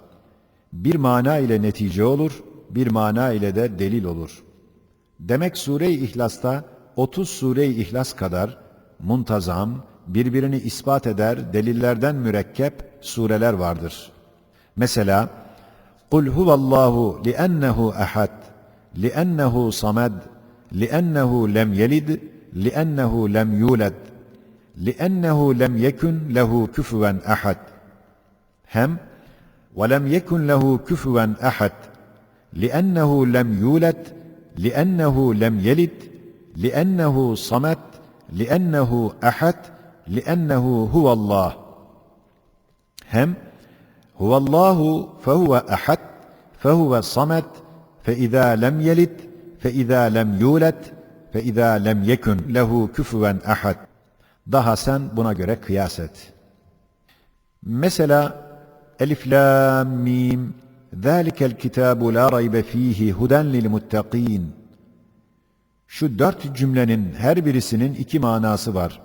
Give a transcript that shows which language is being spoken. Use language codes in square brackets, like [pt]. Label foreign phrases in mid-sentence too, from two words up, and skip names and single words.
[tr] Bir mana ile netice olur, bir mana ile de delil olur. Demek Sure-i İhlas'ta 30 Sure-i İhlas kadar muntazam, birbirini ispat eder, delillerden mürekkep sureler vardır. [ar] Mesela قُلْ هُوَ اللّٰهُ لِأَنَّهُ أَحَدٌ لِأَنَّهُ صَمَدٌ لِأَنَّهُ لَمْ يَلِدْ لِأَنَّهُ لَمْ يُولَدْ لِأَنَّهُ لَمْ يَكُنْ لَهُ كُفُوًا أَحَدٌ. Hem وَلَمْ يَكُنْ لَهُ كُفُوًا أَحَدٌ لِأَنَّهُ لَمْ يُولَدْ لِأَنَّهُ لَمْ يَلِدْ لِأَنَّهُ صَمَدٌ لِأَنَّهُ أَحَدٌ لِأَنَّهُ هُوَ اللّٰهُ. Hem هُوَ اللّٰهُ فَهُوَ أَحَدٌ فَهُوَ صَمَدٌ فَإِذَا لَمْ يَلِدْ فَإِذَا لَمْ يُولَدْ فَإِذَا لَمْ يَكُنْ لَهُ كُفُوًا أَحَدٌ. [tr] Daha sen buna göre kıyas et. Mesela [ar] الم ذَٰلِكَ الْكِتَابُ لَا رَيْبَ فِيهِ هُدًى لِلْمُتَّقِينَ. [tr] Şu 4 cümlenin her birisinin 2 manası var.